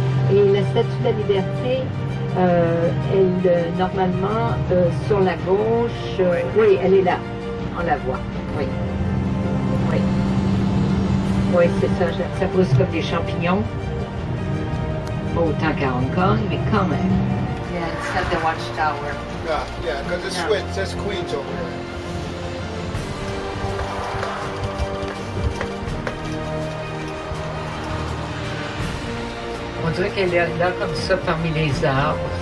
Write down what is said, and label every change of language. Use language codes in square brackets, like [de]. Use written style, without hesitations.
[fr] Et la Statue de la Liberté, elle, normalement, sur la gauche, oui, elle est là. On la voit, oui. Oui. Oui, c'est ça, ça pousse comme des champignons. Pas autant qu'à Hong Kong, mais quand même. [en] Yeah, it's not the watchtower. Yeah, because it's No. Queens, that's Queens over there. [fr] On dirait qu'elle est là comme ça parmi les arbres.